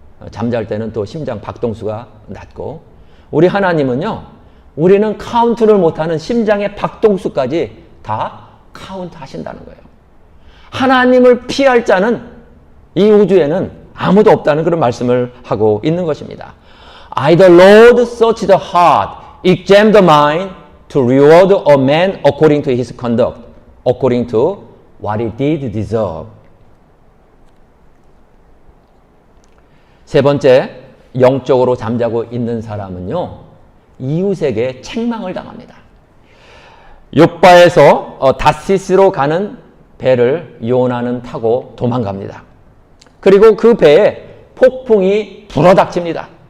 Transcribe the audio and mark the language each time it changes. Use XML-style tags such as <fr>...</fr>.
<ko>잠잘 때는 또 심장 박동수가 낮고, 우리 하나님은요, 우리는 카운트를 못하는 심장의 박동수까지 다 카운트 하신다는 거예요. 하나님을 피할 자는 이 우주에는 아무도 없다는 그런 말씀을 하고 있는 것입니다.</ko> <en>I the Lord search the heart, examine the mind to reward a man according to his conduct, according to what he did deserve.</en> <ko>세 번째, 영적으로 잠자고 있는 사람은요, 이웃에게 책망을 당합니다. 욥바에서 다시스로 가는 배를 요나는 타고 도망갑니다. 그리고 그 배에 폭풍이 불어닥칩니다.</ko>